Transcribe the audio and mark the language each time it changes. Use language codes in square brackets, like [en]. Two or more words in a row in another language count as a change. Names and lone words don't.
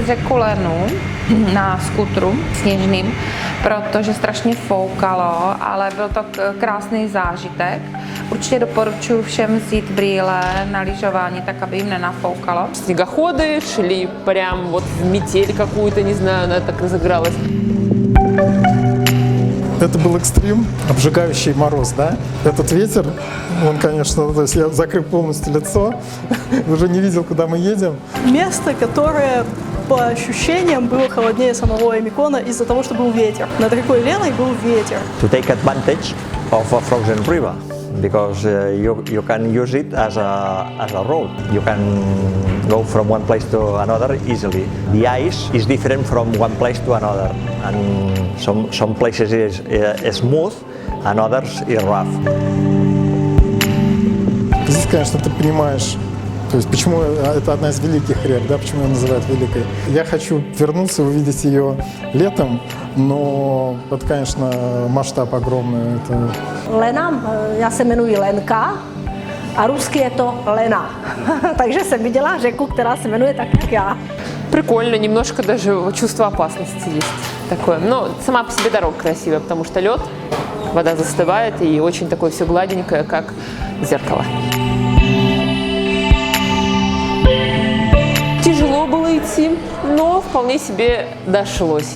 [cs] řeku Lenu na skutru sněžným, protože strašně foukalo, ale byl to krásný zážitek. Určitě doporučuji všem vzít brýle na lyžování, tak aby jim nenafoukalo. [ru] Снегоходы шли прям вот в метель какую-то, не знаю, она так разыгралась. Это был экстрим, обжигающий мороз, да? Этот ветер, он, конечно, то есть я закрыл полностью лицо, уже не видел, куда мы едем. Место, которое по ощущениям было холоднее самого Эмикона из-за того, что был ветер. Над рекой Леной был ветер. [en] To take advantage of a frozen river, because you can use it as a road. You can go from one place to another easily. The ice is different from one place to another, and some places is smooth and others is rough. [ru] Здесь, конечно, ты понимаешь, то есть почему это одна из великих рек, да, почему ее называют великой. Я хочу вернуться, увидеть ее летом, но это, конечно, масштаб огромный. Это... [cs] Lena, já se jmenuji Lenka a rusky je to Lena. Takže jsem viděla řeku, která se jmenuje tak, jak já. [ru] Прикольно, немножко даже чувство опасности есть такое. Но сама по себе дорога красивая, потому что лед, вода застывает и очень такое все гладенькое, как зеркало. Тяжело было идти, но вполне себе дошлось.